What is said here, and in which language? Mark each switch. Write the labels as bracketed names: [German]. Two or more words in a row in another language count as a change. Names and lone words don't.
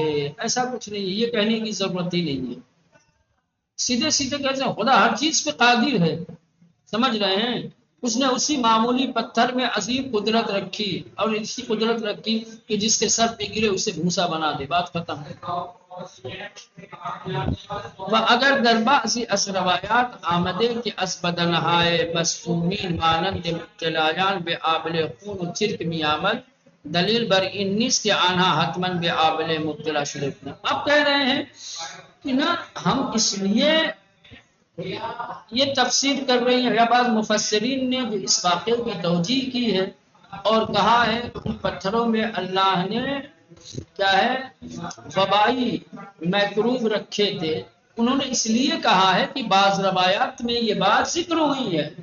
[Urdu] ایسا کچھ نہیں ہے، یہ کہنے کی ضرورت ہی نہیں ہے۔ سیدھے سیدھے کہتے ہیں خدا ہر چیز پہ قادر ہے، سمجھ رہے ہیں؟ اس نے اسی معمولی پتھر میں عظیم قدرت رکھی اور اسی قدرت رکھی کہ جس کے سر پہ گرے اسے بھوسا بنا دے، بات ختم۔ [Persian] و اگر در بعضی از روایات آمده که از بدنهای مصدومین مانند مبتلایان به آبله خون و چرک می آمد، دلیل بر این نیست کہ آنها حتما به آبله مبتلا شده بودند۔ [Urdu] اب کہہ رہے ہیں کہ نا ہم اس لیے یہ تفسیر کر رہی ہیں، یا بعض مفسرین نے جو اس واقعے کی توجیہ کی ہے اور کہا ہے ان پتھروں میں اللہ نے کیا ہے وبائی میکروب رکھے تھے، انہوں نے اس لیے کہا ہے کہ بعض روایات میں یہ بات ذکر ہوئی ہے